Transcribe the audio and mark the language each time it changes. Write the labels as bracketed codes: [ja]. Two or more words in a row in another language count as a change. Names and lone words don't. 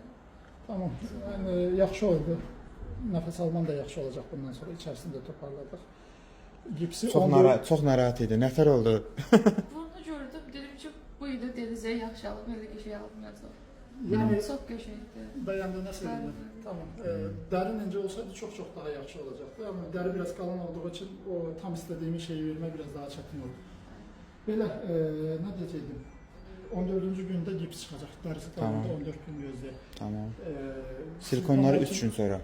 [tr] Tamam. Yani yaxşı oldu. Nefes alman da yaxşı olacak bundan sonra. İçerisinde toparladık. Gipsi [az] Çox narahat idi. Nəfər oldu? Bunu gördüm, dedim ki bu il denizə yaxşı alıb, elə ki şey almayacaq. [tr] Yani [az] Çox qəşəngdir. [tr] beğendin nasıl? [az] Bəli. [tr] Tamam. Derin ince olsaydı çok daha yaxşı olacaktı. Ama deri biraz kalın olduğu için o tam istediğimiz şeyi vermek biraz daha çetin oldu. Böyle ne diyecektim? 14. günde gips çıkacak. Dersi Tamam. tamam. 14 gün gözle. Tamam. Silikonları 3 gün sonra.